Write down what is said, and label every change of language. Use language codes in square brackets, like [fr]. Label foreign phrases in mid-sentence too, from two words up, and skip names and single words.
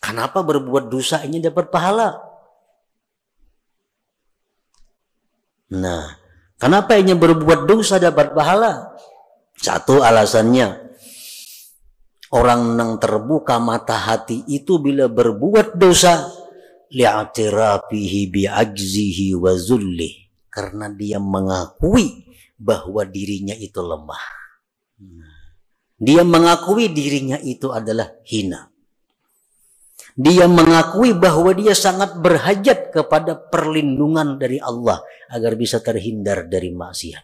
[id] Kenapa berbuat dosa ini dapat pahala? Nah, kenapa ini berbuat dosa dapat pahala? Satu alasannya, orang yang terbuka mata hati itu bila berbuat dosa, [ar] لاعترافه بعجزه وذله, [id] karena dia mengakui bahwa dirinya itu lemah. Dia mengakui dirinya itu adalah hina. Dia mengakui bahwa dia sangat berhajat kepada perlindungan dari Allah agar bisa terhindar dari maksiat.